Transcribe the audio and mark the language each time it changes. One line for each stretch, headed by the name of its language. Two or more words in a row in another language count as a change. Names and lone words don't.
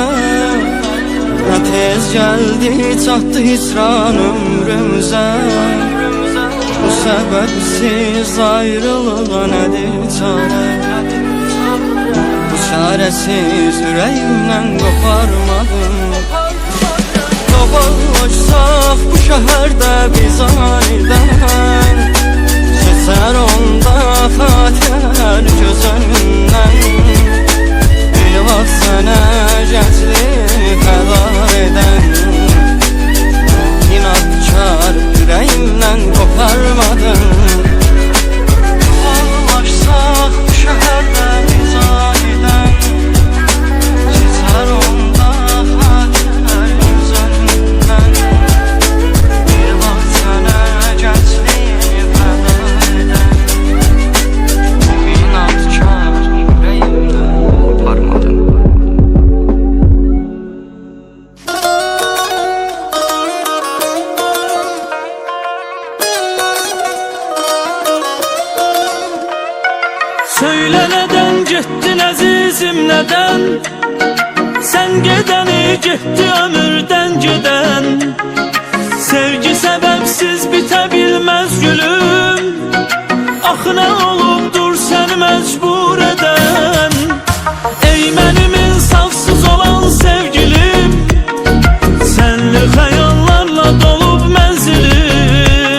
Turkish: Ne tez geldi çattı hicran ömrümüze. Bu sebepsiz ayrılığa nedir çare? Bu çaresiz yüreğimden koparmadım.
Azerbaijani: Dolaşsaq bu şəhərdə biz anidən, keçər onda xatirələr gözümdən. Bir vaxt sənə gəncliyi fəda edən, inadkar ürəyimdən qoparmadım. Dolaşsaq bu şəhərdə biz anidən, keçər onda xatirələr gözümdən. Bir vaxt sənə gəncliyi fəda edən, inadkar ürəyimdən qoparmadım.
Turkish: Söyle neden gittin əzizim, neden?
Azerbaijani: Sen gedəni getdi ömürdən gedən. Sevgi səbəbsiz bitə bilməz gülüm. Axı nə olubdur səni məcbur edən? Ey mənim insafsız olan sevgilim, sənli xəyallarla dolub mənzilim.